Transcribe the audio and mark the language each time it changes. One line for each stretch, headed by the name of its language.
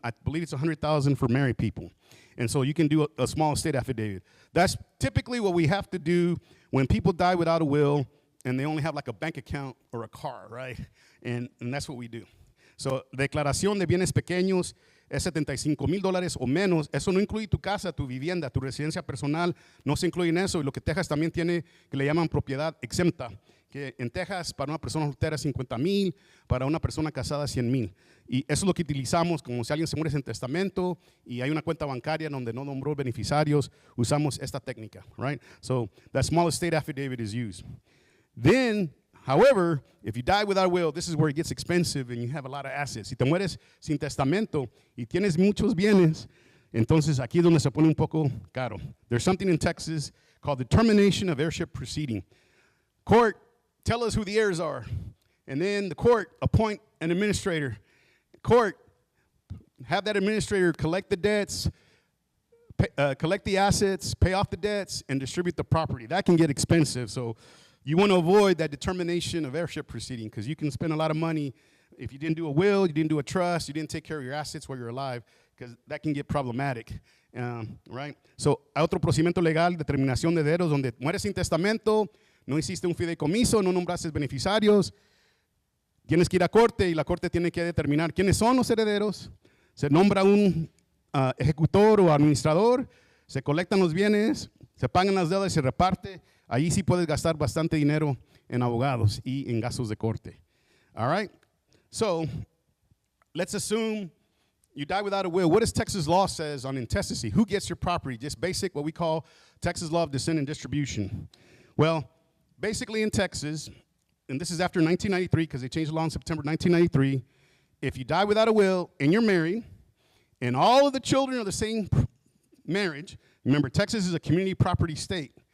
English: I believe it's $100,000 for married people. And so you can do a small estate affidavit. That's typically what we have to do when people die without a will and they only have like a bank account or a car, right? And that's what we do. So,
Spanish: declaración de bienes pequeños es $75,000 o menos. Eso no incluye tu casa, tu vivienda, tu residencia personal, no se incluye en eso. Y lo que Texas también tiene, que le llaman propiedad exenta, que en Texas para una persona soltera $50,000, para una persona casada $100,000. Y eso es lo que utilizamos, como si alguien se muere sin testamento y hay una cuenta bancaria donde no nombró beneficiarios, usamos esta técnica, right?
English: So that small estate affidavit is used. Then, however, if you die without a will, this is where it gets expensive and you have a lot of assets.
Spanish: Si te mueres sin testamento y tienes muchos bienes, entonces aquí es donde se pone un poco caro.
English: There's something in Texas called the termination of heirship proceeding. Court, tell us who the heirs are. And then the court appoint an administrator. Court, have that administrator collect the debts, collect the assets, pay off the debts, and distribute the property. That can get expensive. So you want to avoid that determination of heirship proceeding because you can spend a lot of money if you didn't do a will, you didn't do a trust, you didn't take care of your assets while you're alive, because that can get problematic, right?
Spanish: So, hay otro procedimiento legal, determinación de herederos, donde mueres sin testamento, no hiciste un fideicomiso, no nombraste beneficiarios, tienes que ir a corte y la corte tiene que determinar quiénes son los herederos, se nombra un ejecutor o administrador, se colectan los bienes, se pagan las deudas y se reparte. Ahí sí puedes gastar bastante dinero en abogados y en gastos de corte.
English: All right? So, let's assume you die without a will. What does Texas law says on intestacy? Who gets your property? Just basic, what we call Texas law of descent and distribution. Well, basically in Texas, and this is after 1993 because they changed the law in September 1993, if you die without a will and you're married, and all of the children are the same marriage, remember Texas is a community property state.